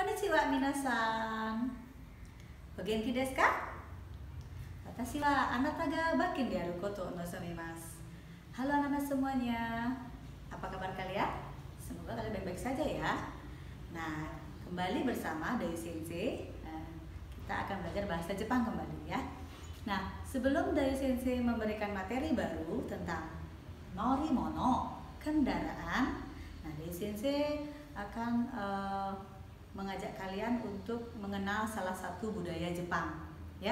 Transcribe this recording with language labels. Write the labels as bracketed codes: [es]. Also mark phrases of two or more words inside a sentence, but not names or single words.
[ja] は皆さん. お元気ですか? 私はあなたがばきんであることを望みます. [id] Halo anak-anak semuanya. Apa kabar kalian? Semoga kalian baik-baik saja ya. Nah, kembali bersama Dayu Sensei. Kita akan belajar bahasa Jepang kembali ya. Nah, sebelum Dayu Sensei memberikan materi baru tentang norimono, kendaraan, nah Dayu Sensei akan mengajak kalian untuk mengenal salah satu budaya Jepang ya.